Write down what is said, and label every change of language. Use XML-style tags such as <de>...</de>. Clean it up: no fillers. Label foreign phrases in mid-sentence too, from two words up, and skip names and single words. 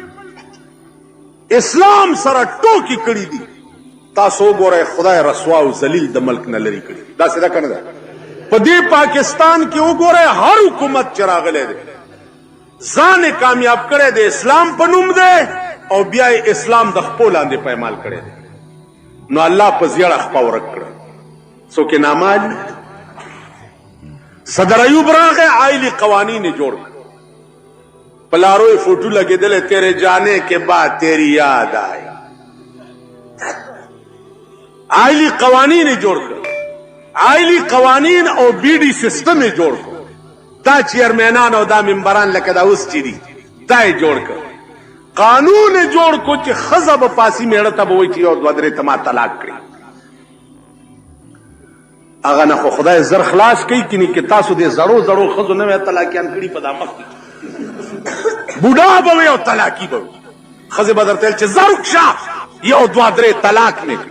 <ps>اسلام سره ټوکې کړي دي تاسو وګورئ خدای رسوا او ذلیل د ملک نه لرې کړي داسې ده که نه ده په دې پاکستان کې وګورئ هر حکومت چې راغلی دی ځان یې کامیاب کړی د اسلام په نوم دی او بیا یې اسلام د خپو لاندې پایمال کړی دی نو الله په زیړه خپه ورک کړه څوک یې نامعلوم صدر ایوب راغی آئلی قوانین جوړ کړ پلارو یې فوټو لګېدلې</ps> <ur>تیرے جانے کے بعد تیری یاد آئی</ur> <ps>آئلی قوانین جوړ کړ آئلی قوانین او بی ڈی سسٹم یې جوړ کړ دا چیئرمینان او دا ممبران لکه دا اوس چې دي دا یې جوړ کړ قانون یې جوړ کړ چې ښځه به پاسي میړه ته به وایي چې یو دوه درې ته ما طلاق کړي هغه نه خو خدای زر خلاص کوي کني کې تاسو دې زړو زړو ښځو نه وې طلاقیان کړي په دا مخ کې بوډا به وي او طلاقي به وي ښځې به درته ویل چې زر وکشه یو دوه درې طلاق مې کړي</ps>